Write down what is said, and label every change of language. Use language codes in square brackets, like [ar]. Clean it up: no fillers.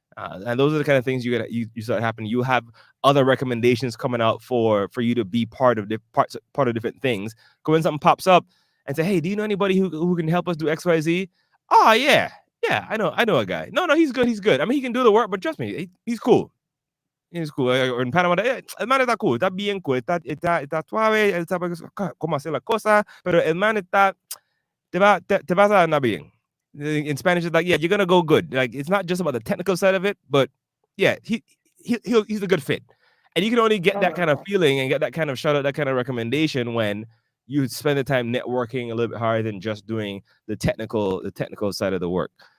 [en] And those are the kind of things you start happening. You have other recommendations coming out for you to be part of different things. Go when something pops up and say, hey, do you know anybody who can help us do XYZ? Oh yeah, I know a guy. No, he's good. I mean, he can do the work, but trust me, he's cool. He's cool. Or in Panama, [es] el man está cool, está bien cool, está suave, él sabe cómo hacer la cosa, pero el man está, te vas a andar bien. [en] In Spanish, it's like, yeah, you're gonna go good. Like, it's not just about the technical side of it, but yeah, he's a good fit. And you can only get that kind of feeling and get that kind of shout out, that kind of recommendation when you spend the time networking a little bit harder than just doing the technical side of the work.